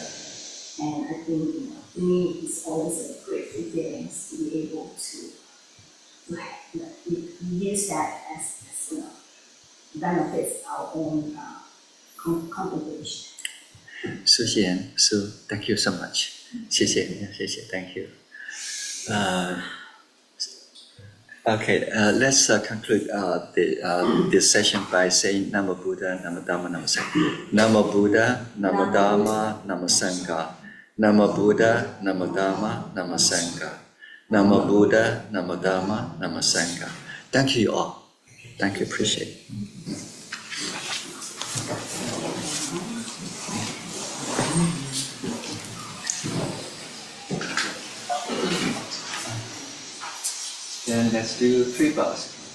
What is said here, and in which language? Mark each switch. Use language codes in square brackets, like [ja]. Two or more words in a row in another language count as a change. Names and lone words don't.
[en] And I think, to me, it's always a grateful feeling to be able to use that as benefits our own contemplation. So Xian, so thank you so much. 谢谢 thank you. Okay, let's conclude this session by saying [pi] Namo Buddha, Namo Dhamma, Namo Sangha. Namo Buddha, Namo Dhamma, Namo Sangha. Namo Buddha, Namo Dhamma, Namo Sangha. Namo Buddha, Namo Dhamma, Namo Sangha. [en] Thank you all. Thank you, appreciate it. Then let's do 3 bows.